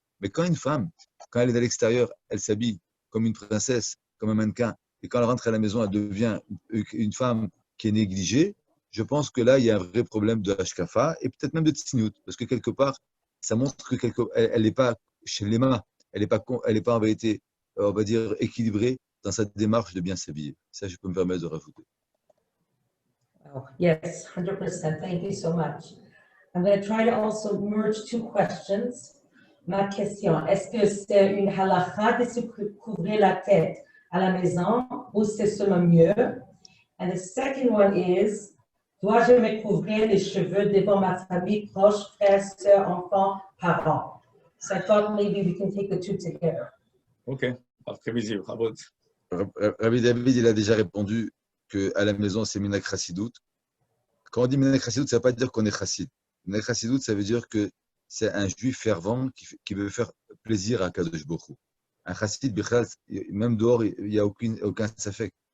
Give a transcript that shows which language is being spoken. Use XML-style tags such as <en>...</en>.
<fr>Mais quand une femme, quand elle est à l'extérieur, elle s'habille comme une princesse, comme un mannequin, et quand elle rentre à la maison, elle devient une femme qui est négligée, je pense que là, il y a un vrai problème de hashkafa et peut-être même de tsniout, parce que quelque part, ça montre qu'elle n'est pas chez l'Ema, elle n'est pas, en vérité, on va dire, équilibrée dans sa démarche de bien s'habiller. Ça, je peux me permettre de rajouter.</fr> <en>Wow. Yes, 100%. Thank you so much. I'm going to try to also merge two questions.</en> <fr>Ma question, est-ce que c'est une halakha de se couvrir la tête à la maison ou c'est seulement mieux?</fr> <en>And the second one is,</en> <fr>dois-je me couvrir les cheveux devant ma famille proche, frères, sœurs, enfants, parents?</fr> <en>So I thought maybe we can take the two together.</en> <fr>OK. Après-midi, bravo. Rabbi David, il a déjà répondu qu'à la maison, c'est Minak Chassidout. Quand on dit Minak Chassidout, ça ne veut pas dire qu'on est chassid. Minak Chassidout, ça veut dire que c'est un juif fervent qui veut faire plaisir à Kadosh Baruch Hu. Un chassid, même dehors, il n'y a aucun safek.</fr>